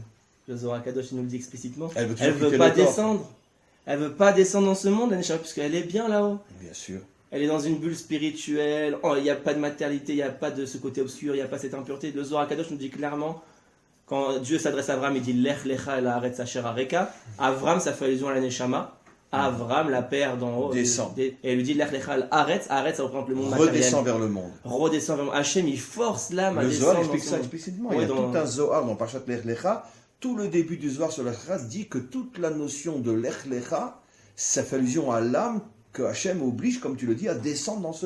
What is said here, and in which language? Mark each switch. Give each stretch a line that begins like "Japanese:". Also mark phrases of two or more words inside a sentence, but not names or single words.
French: Le Zohar HaKadosh il nous le dit explicitement. Elle Elle veut pas descendre. Elle veut pas descendre dans ce monde la Neshama puisqu'elle est bien là-haut. Bien sûr. Elle est dans une bulle spirituelle, il n'y a pas de matérialité, il n'y a pas de ce côté obscur, il n'y a pas cette impureté. Le Zohar HaKadosh nous dit clairement, quand Dieu s'adresse à Avram, il dit
Hebrew: לך לך אל הארץ אשר אראך.
French: Avram, ça fait allusion à la Neshama. Avram, la paire d'en haut, Descend. Et elle lui dit
Hebrew: לך לך אל הארץ.
French: Haaretz, ça représente le monde matériel. Redescend vers le monde. Redescend vers le monde. Hachem, il force l'âme à Le descendre. Zohar dans explique son ça monde. explicitement. Oui, Il y a dans- tout un Zohar dans Parashat Lech Lecha. Tout le début du Zohar sur Lech Lecha dit que toute la notion de Lech Lecha, ça fait allusion à l'âme que Hachem oblige, comme tu le dis, à descendre dans ce